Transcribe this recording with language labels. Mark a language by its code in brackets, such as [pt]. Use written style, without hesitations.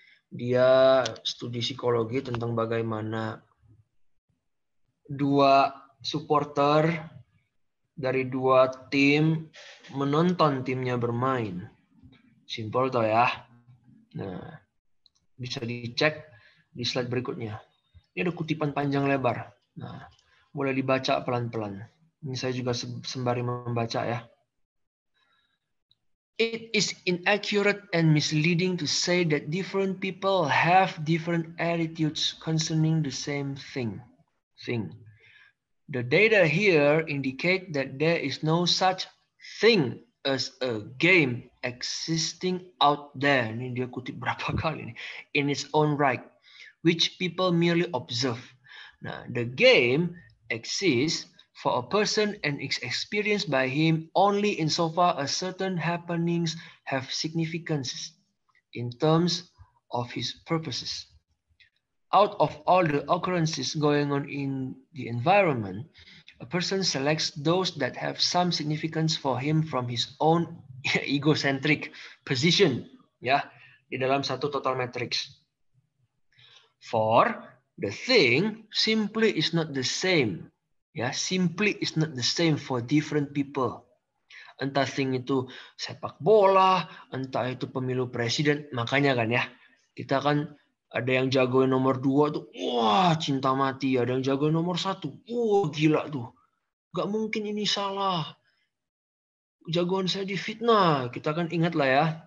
[id] Dia studi psikologi tentang bagaimana 2 supporter dari 2 tim menonton timnya bermain. Simpel toh ya. Nah, bisa dicek di slide berikutnya. Ini ada kutipan panjang lebar. Nah, boleh dibaca pelan-pelan. Ini saya juga sembari membaca ya. [en] It is inaccurate and misleading to say that different people have different attitudes concerning the same thing. The data here indicate that there is no such thing as a game existing out there. [id] Ini dia kutip berapa kali nih. [en] In its own right, which people merely observe. Nah, the game exists for a person and is experienced by him only insofar as certain happenings have significance in terms of his purposes. Out of all the occurrences going on in the environment, a person selects those that have some significance for him from his own egocentric position, [id] ya, di dalam satu total matrix. [en] For the thing simply is not the same, ya, simply is not the same for different people. [id] Entah thing itu sepak bola, entah itu pemilu presiden, makanya kan ya, kita kan ada yang jagoin nomor 2 tuh, wah cinta mati. Ada yang jagoin nomor 1, wah gila tuh. Gak mungkin ini salah. Jagoan saya difitnah. Kita kan ingat lah ya.